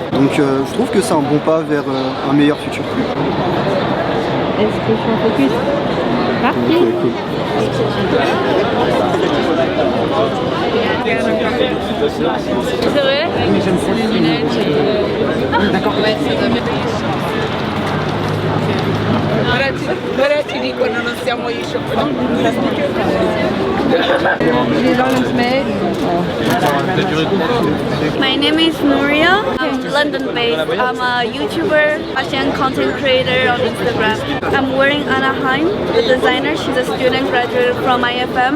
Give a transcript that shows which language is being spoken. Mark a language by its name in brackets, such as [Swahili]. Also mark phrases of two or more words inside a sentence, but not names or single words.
[French] Donc je trouve que c'est un bon pas vers un meilleur futur. Est-ce que je suis en focus? Parti. [English] Okay, cool. [French] C'est vrai? Les lunettes. D'accord. Ouais, [Italian] Ora ti dicono non siamo io, [English] My name is Nuria. I'm London-based. I'm a YouTuber, fashion content creator on Instagram. I'm wearing Anaheim, the designer. She's a student graduate from IFM.